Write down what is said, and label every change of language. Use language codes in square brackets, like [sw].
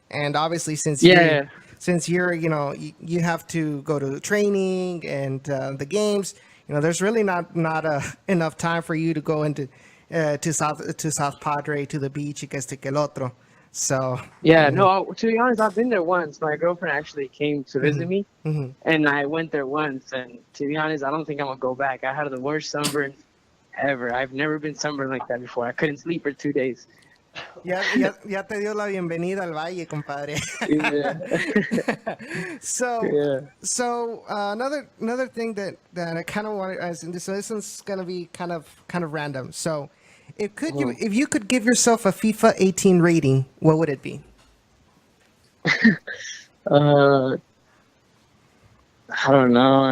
[en] And obviously, since you're, you know, you have to go to training and the games, you know, there's really not enough time for you to go into to South Padre, to the beach, [es] y que este que el otro. [en] So no, to be honest, I've been there once. My girlfriend actually came to visit me, and I went there once. And to be honest, I don't think I'm gonna go back. I had the worst sunburn ever. I've never been sunburned like that before. I couldn't sleep for 2 days. [es] Ya te dio la bienvenida al valle, compadre. [en] So another thing that I kind of wanted, so this one's gonna be kind of random. So if you could give yourself a FIFA 18 rating, what would it be? I don't know.